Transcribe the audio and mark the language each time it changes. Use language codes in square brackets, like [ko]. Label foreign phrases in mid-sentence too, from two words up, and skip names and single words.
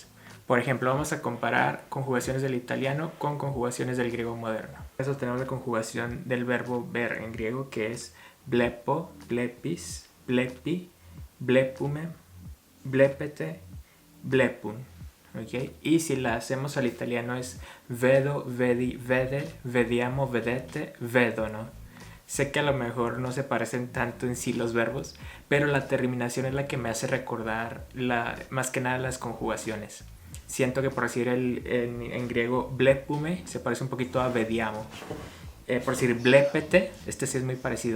[es] Por ejemplo, vamos a comparar conjugaciones del italiano con conjugaciones del griego moderno. Eso tenemos la conjugación del verbo ver en griego, que es [el] βλέπω, βλέπεις, βλέπει, βλέπουμε, βλέπετε, βλέπουν. [es] ¿Okay? Y si la hacemos al italiano es [it] vedo, vedi, vede, vediamo, vedete, vedono. [es] Sé que a lo mejor no se parecen tanto en sí los verbos, pero la terminación es la que me hace recordar más que nada las conjugaciones. Siento que por decir en griego blepume se parece un poquito a vediamo. Por decir blepete, este sí es muy parecido.